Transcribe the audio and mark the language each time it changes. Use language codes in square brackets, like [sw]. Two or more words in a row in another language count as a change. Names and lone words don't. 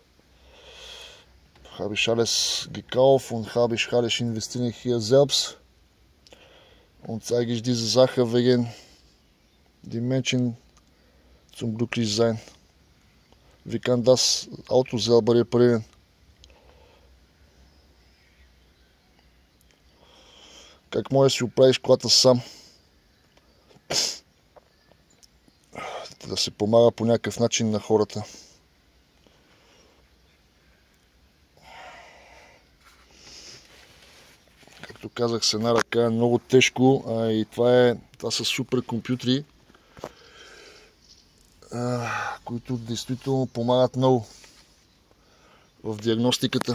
[de] Habe ich alles gekauft und habe ich alles investiert hier selbst. Und zeige ich diese Sache wegen die Menschen zum glücklich sein. Wie kann das Auto selber reparieren? [bg] Как може да си оправиш колата сам? Да се помага по някакъв начин на хората. Както казах, с една ръка е много тежко, и това са супер компютри, които действително помагат много в диагностиката.